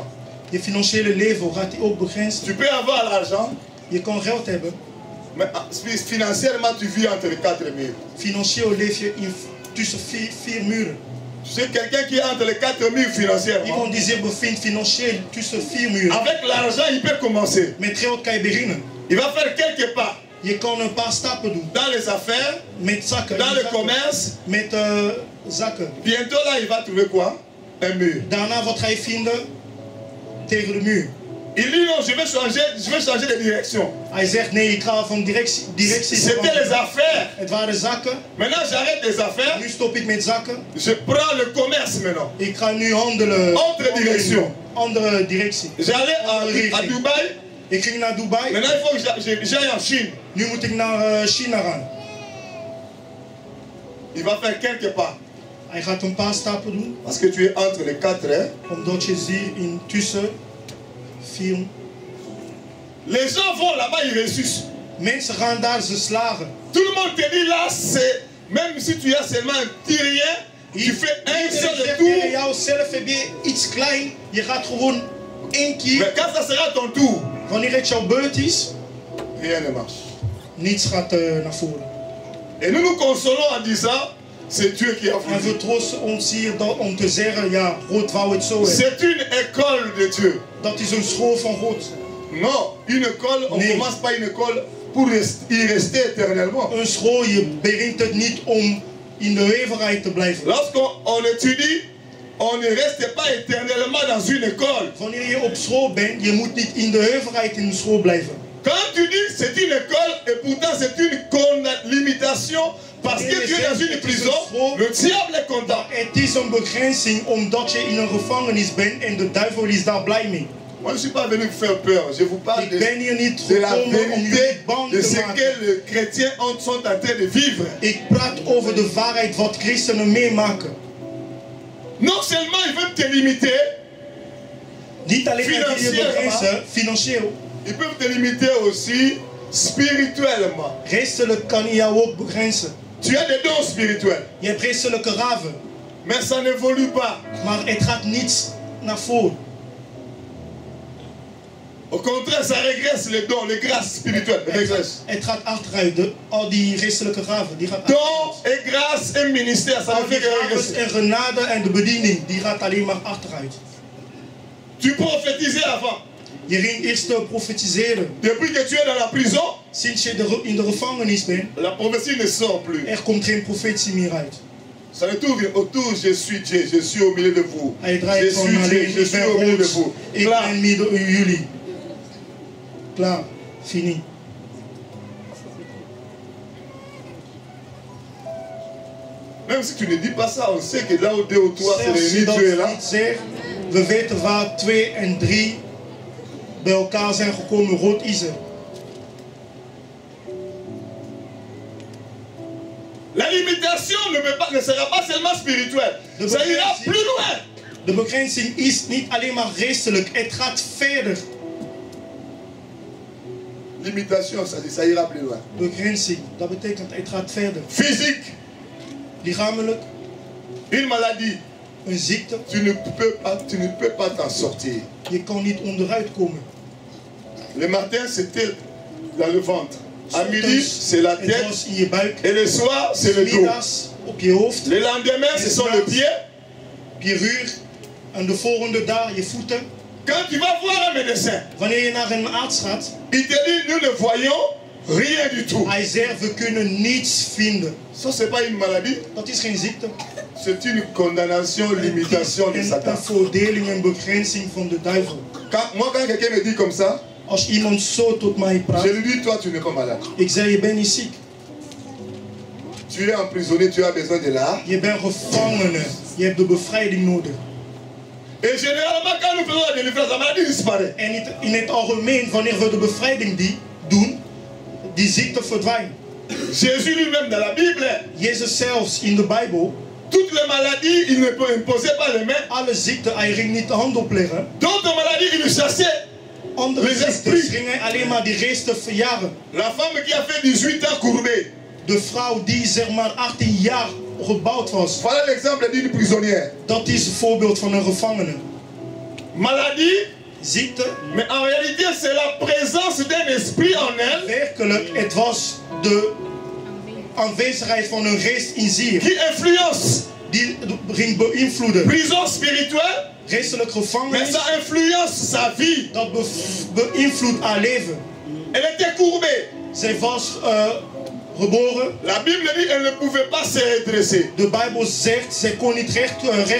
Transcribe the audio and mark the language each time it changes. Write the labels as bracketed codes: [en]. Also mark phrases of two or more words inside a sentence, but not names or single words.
[nl] Je financiële leven gaat hij ook begrenzen. [fr] Tu peux avoir l'argent, [nl] Je kan geld hebben. [fr] mais financièrement, tu vis entre les 4 murs. [nl] Financieel leef je tussen vier muren. [fr] Tu sais, quelqu'un qui est entre les 4 murs financièrement, [nl] Iemand die zich bevindt financieel tussen 4 muren. [fr] avec l'argent, il peut commencer. [nl] Met geld kan je beginnen. [fr] Il va faire quelques pas [nl] Je kan een paar stappen doen. [fr] dans les affaires, [nl] Met zakken. [fr] dans [nl] in [fr] le [nl] zakken. [fr] commerce. [nl] Met zakken. [fr] Bientôt là, il va trouver quoi? Un mur. [nl] Daarna wat ga je vinden? Tegen de muur. [fr] Il dit non, je vais changer de direction. [nl] Hij zegt nee, ik ga van directie [fr] C'était [nl] veranderen. [fr] les affaires. [nl] Het waren zakken. [fr] Maintenant j'arrête les affaires. [nl] Nu stop ik met zakken. [fr] Je prends le commerce maintenant. [nl] Ik ga nu handelen. [fr] Autre direction. [nl] Andere directie. [fr] J'allais à Dubaï. [nl] Ik ging naar Dubai. [fr] Maintenant il faut que j'aille en Chine. [nl] Nu moet ik naar China gaan. [fr] Il va faire quelques pas. [nl] Hij gaat een paar stappen doen. [fr] Parce que tu es entre les quatre. Hein? [nl] Omdat je ziet intussen 4. [fr] Les gens vont là-bas, ils ressuscitent. [nl] Mensen gaan daar, ze slagen. [fr] Tout le monde te dit là, c'est même si tu as seulement un petit rien, tu fais un seul tour. [nl] Jou zelf heb je iets klein. Je gaat gewoon 1 keer. [fr] Mais quand ça sera ton tour, [nl] Wanneer het jouw beurt is, [fr] rien ne marche. [nl] niets gaat naar voren. [fr] Et nous nous consolons en disant, c'est Dieu qui a [nl] En we [fr] voulu. [nl] troosten ons hier om te zeggen, ja, God wou het zo hebben. [fr] C'est une école de Dieu. [nl] Dat is een school van God. [fr] Non, une école, on ne [nl] Nee. [fr] commence pas une école pour y rester éternellement. [nl] Een school, je begint het niet om in de eeuwigheid te blijven. [fr] Lorsqu'on étudie, on ne reste pas éternellement dans une école. [nl] Wanneer je op school bent, je moet niet in de eeuwigheid in de school blijven. [fr] Quand tu dis c'est une école et pourtant c'est une limitation parce que tu es dans une prison, le diable est content. [nl] Het is een begrenzing omdat je in een gevangenis bent en de duivel is daar blij mee. [fr] Moi je ne suis pas venu vous faire peur, je vous parle [nl] Ik ben hier niet [fr] de la [nl] gekomen om [fr] vérité [nl] jullie bang [fr] de [nl] te [fr] ce que [nl] maken. [fr] les chrétiens sont en train de vivre. [nl] Ik praat over de waarheid wat christenen meemaken. [fr] Non seulement ils veulent te limiter, [nl] Niet alleen dat je je begrenzen, financieel. [fr] ils peuvent te limiter aussi spirituellement. [nl] Geestelijk kan je jou ook begrenzen. [fr] Tu as des dons spirituels, [nl] Je hebt geestelijke gaven, [fr] mais ça n'évolue pas. [nl] maar het gaat niet naar voren. [fr] Au contraire, ça régresse les dons, les grâces spirituelles. Régresse. [nl] Het gaat achteruit. Al die geestelijke gaven, die gaat achteruit. [fr] Dons et grâce et ministère, ça [nl] Al [fr] veut [nl] die [fr] dire que [nl] gaven [fr] régresse. [nl] en genade en de bediening, die gaat alleen maar achteruit. [fr] Tu prophétisais avant. [nl] Je ging eerst profetiseren. [fr] Depuis que tu es dans la prison, [nl] Sinds je in de gevangenis bent, [fr] la prophétie ne sort plus. [nl] er komt geen profetie meer uit. [fr] Ça ne tourne autour, je suis Dieu, je suis au milieu de vous. [nl] Hij [fr] Je [nl] draait [fr] suis [nl] gewoon [fr] Dieu, [nl] alleen, [fr] je [nl] ik [fr] suis [nl] ben [fr] au milieu de [nl] God, [fr] vous. [nl] ik Klaar. ben midden in jullie. Klaar, [fr] fini. Même si tu ne dis pas ça, on sait que là où 2 ou 3 se [nl] Zelfs [fr] réunissent, [nl] dat [fr] Dieu est [nl] we [fr] là. [nl] niet zeggen, we weten waar 2 en 3 bij elkaar zijn gekomen, God is er. [fr] La limitation ne sera pas seulement spirituelle, [nl] De [fr] ça ira [nl] begrenzing- [fr] plus loin. [nl] De begrenzing is niet alleen maar geestelijk, het gaat verder. [fr] Limitation, ça dit, ça ira plus loin. [nl] Begrenzing, dat betekent het gaat verder. [fr] Physique, [nl] Lichamelijk, [fr] une maladie, [nl] een ziekte, [fr] tu ne peux pas t'en sortir. [nl] je kan niet onderuit komen. [fr] Le matin, c'était dans le ventre. À midi, c'est la [nl] Het [fr] tête. [nl] was in je buik. [fr] Et le soir, c'est le dos. [nl] Middags op je hoofd, [fr] Le lendemain, ce sont les pieds. [nl] op je rug. En de volgende dag je voeten. [fr] Quand tu vas voir un médecin, [nl] Wanneer je naar een arts gaat, [fr] il te dit, nous ne voyons rien du tout. [nl] hij zegt we kunnen niets vinden. [fr] Ça, ce n'est pas une maladie, [nl] Dat is geen ziekte. [fr] c'est une condamnation, limitation de [nl] En [fr] Satan. [nl] een verdeling en begrenzing van de duivel. [fr] Quand quelqu'un me dit comme ça, [nl] Als iemand zo tot mij praat, [fr] je lui dis, toi, tu n'es pas malade. [nl] ik zeg je bent niet ziek. [fr] Tu es emprisonné, tu as besoin de l'art. [nl] Je bent gevangene. Je hebt de bevrijding nodig. [fr] Et généralement, quand nous faisons la délivrance, la maladie disparaît. [nl] En in het algemeen, wanneer we de bevrijding doen, die ziekte verdwijnt. [fr] Jésus lui-même dans la Bible, [nl] Jezus zelfs in de Bijbel, [fr] toutes les maladies, il ne imposait pas les mains. [nl] alle ziekten, hij ging niet de hand opleggen. [fr] D'autres maladies, il chassait. [nl] Andere [fr] Les [nl] ziektes [fr] esprits. [nl] ging hij alleen maar die geesten verjagen. [fr] La femme qui a fait 18 ans courbée. [nl] De vrouw die zeg maar 18 jaar gebouwd was. [fr] Voilà l'exemple d'une prisonnière. [nl] Dat is een voorbeeld van een gevangene. [fr] Maladie, [nl] Ziekte, [fr] mais en réalité, c'est la présence d'un esprit en elle [nl] werkelijk, het was de aanwezigheid van een geest in ziel. [fr] qui influence. [nl] Die ging beïnvloeden. [fr] Prison spirituelle, [nl] Geestelijk [fr] mais [nl] gevangenis, [fr] ça influence sa vie. [nl] dat beïnvloedt haar leven. [fr] Elle était courbée. [nl] Zij was geboren. [fr] La Bible dit qu'elle ne pouvait pas se redresser. [nl] De Bijbel zegt, zij kon niet recht staan.